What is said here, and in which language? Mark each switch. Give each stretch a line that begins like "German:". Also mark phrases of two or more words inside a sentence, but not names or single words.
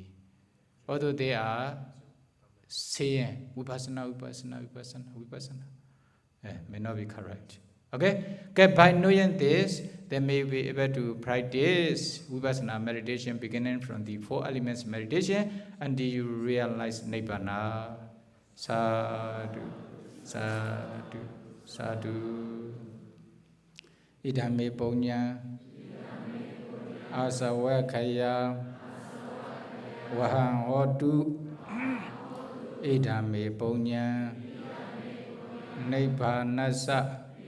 English: Although they are saying Vipassana, may not be correct. Okay? By knowing this, they may be able to practice Vipassana meditation beginning from the 4 elements meditation until you realize Nibbana.
Pali: Sadhu, sadhu, sadhu. Idhame punya, asawakaya, wahang hotu. Idhame punya, Nibbanasa.